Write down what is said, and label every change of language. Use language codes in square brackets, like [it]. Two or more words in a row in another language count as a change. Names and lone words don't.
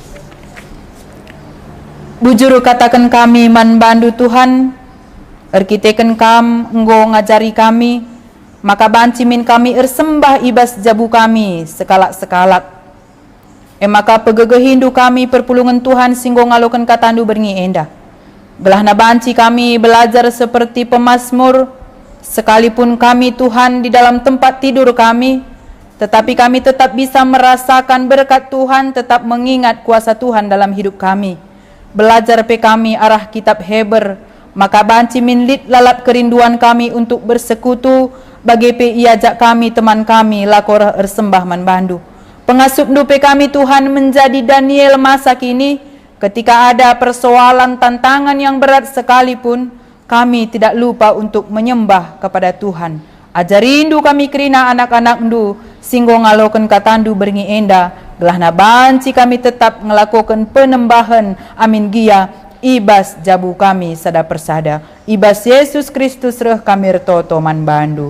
[btx] Bujuru katakan kami man bandu Tuhan, erkiteken kam enggo ngajari kami, maka bancimin kami ersembah ibas jabu kami sekalak-sekalak. Maka pegegehindu kami perpulungan Tuhan singgo ngalokan katandu berngi enda. Belah na banci [id] kami belajar seperti pemazmur, sekalipun kami Tuhan di dalam tempat tidur kami, tetapi kami tetap bisa merasakan berkat Tuhan, tetap mengingat kuasa Tuhan dalam hidup kami. [btx] Belajar pe kami arah kitab Heber, maka banci minlit lalap kerinduan kami [id] untuk bersekutu, [btx] bagi pe iajak kami teman kami lakor ersembah man bandu. Pengasup dupe kami [id] Tuhan menjadi Daniel masa kini, ketika ada persoalan tantangan yang berat sekalipun, kami tidak lupa untuk menyembah kepada Tuhan. [btx] Ajarindu kami kerina anak-anak ndu, singgo ngaloken katandu berngi enda, gelah na banci kami tetap ngelakukan penembahan amin gia ibas jabu kami sada persada. Ibas Yesus Kristus reh kami retoto man bandu.